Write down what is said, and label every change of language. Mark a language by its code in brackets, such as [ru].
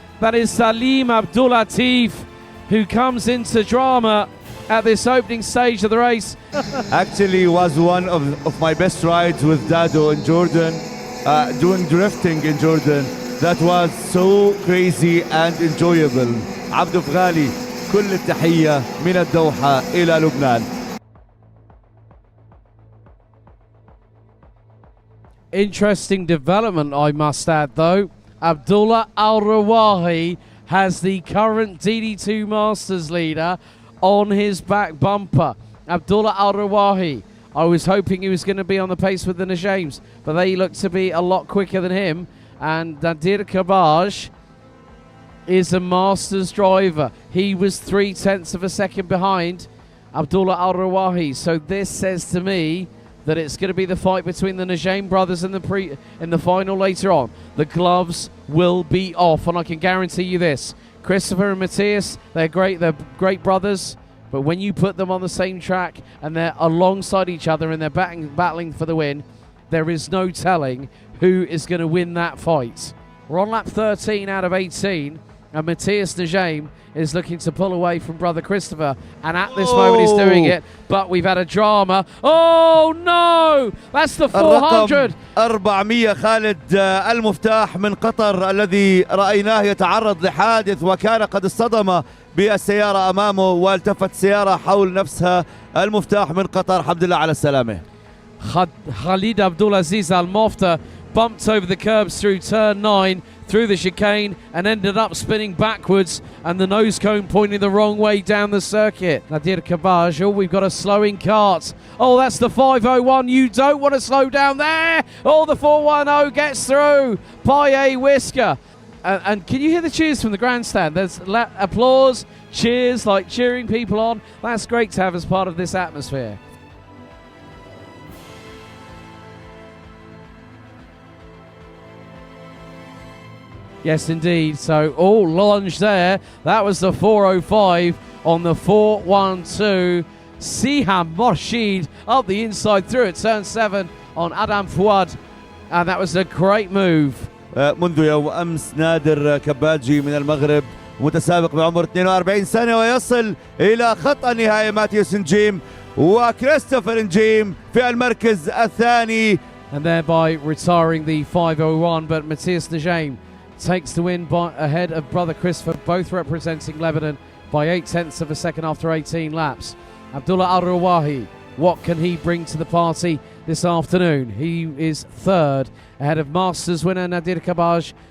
[en] That is Salim Abdul Latif, who comes into drama at this opening stage of the race. Actually was one of my best rides with Dado in Jordan, doing drifting in Jordan. That was so crazy and enjoyable. [ar] عبد فغالي كل التحية من الدوحة إلى لبنان. [en] Interesting development, I must add, though. Abdullah Al-Rawahi has the current DD2 Masters leader on his back bumper. Abdullah Al-Rawahi. I was hoping he was going to be on the pace with the Najames, but they look to be a lot quicker than him. And Nadir Kabaj is a Masters driver. He was 0.3 of a second behind Abdullah Al-Rawahi. So this says to me that it's going to be the fight between the Najaim brothers in the final later on. The gloves will be off, and I can guarantee you this. Christopher and Matthias, they're great brothers, but when you put them on the same track and they're alongside each other and they're battling for the win, there is no telling who is going to win that fight. We're on lap 13 out of 18, And Matthias de Jaime is looking to pull away from brother Christopher. And at this moment he's doing it. But we've had a drama. Oh no! That's the 400. [ar] 400 خالد المفتاح من قطر الذي رأيناه يتعرض لحادث وكان قد اصطدم بالسيارة أمامه والتفت سيارة حول نفسها. المفتاح من قطر الحمد لله على السلامة. [en] Khalid Abdulaziz Al Mofta bumped over the curbs through turn 9, through the chicane, and ended up spinning backwards, and the nose cone pointing the wrong way down the circuit. Nadir Kabaj, oh, we've got a slowing cart. Oh, that's the 501. You don't want to slow down there. Oh, the 410 gets through. Paye Whisker. And can you hear the cheers from the grandstand? There's applause, cheers, like cheering people on. That's great to have as part of this atmosphere. Yes, indeed. So, lunge there. That was the 405 on the 412. Siham Morshid up the inside through at turn 7 on Adam Fouad. And that was a great move. [ar] منذ يوم أمس نادر كباجي من المغرب متسابق بعمر 42 سنة ويصل إلى خط النهاية. ماتيوس نجيم وكريستوفر نجيم في المركز الثاني. [en] And thereby retiring the 501, but Matthias de Jaime takes the win ahead of brother Christopher, both representing Lebanon by 0.8 of a second after 18 laps. Abdullah Al-Rawahi, what can he bring to the party this afternoon? He is third ahead of Masters winner Nadir Kabaj.